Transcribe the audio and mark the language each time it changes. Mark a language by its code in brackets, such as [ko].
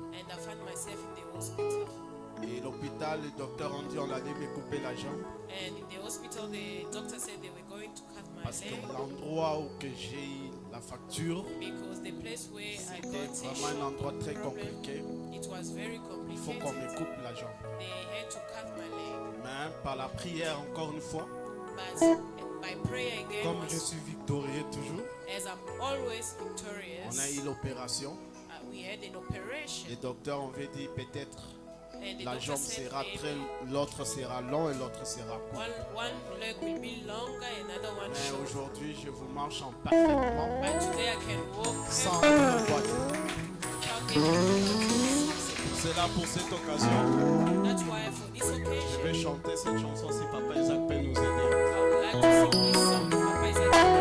[en] and I found myself in the hospital. [fr] Et l'hôpital, le docteur ont dit on allait me couper la jambe [en] And in the hospital, the doctor said they were going to cut my [fr] parce que [en] leg [fr] l'endroit où que j'ai eu la fracture, [en] because the place where I [fr] c'était [en] got [fr] vraiment un endroit très [en] problem, [fr] compliqué. [en] it was very [fr] Il faut qu'on me [en] complicated. [fr] coupe la jambe. [en] They had to cut my leg. [fr] Mais par la prière, encore une fois, [en] But by prayer again, [fr] comme je suis victorieux toujours, [en] as I'm always [fr] on [en] victorious, [fr] a eu l'opération. [en] we had an operation. [fr] Les docteurs ont dit peut-être [en] And the [fr] la [en] doctor [fr] jambe [en] said [fr] sera [en] maybe [fr] très, l'autre sera long et l'autre sera court. [en] one leg will be longer, another one [fr] Mais [en] shorter. [fr] aujourd'hui, je vous marche en parfaitement [en] But today I can walk [fr] sans [en] without [fr] une voiture. [en] any- [fr] C'est là pour cette occasion. [en] That's why for this [fr] Je [en] occasion, [fr] vais chanter cette chanson si Papa Isaac peut nous aider. [en] I would like to sing this song to Papa Isaac.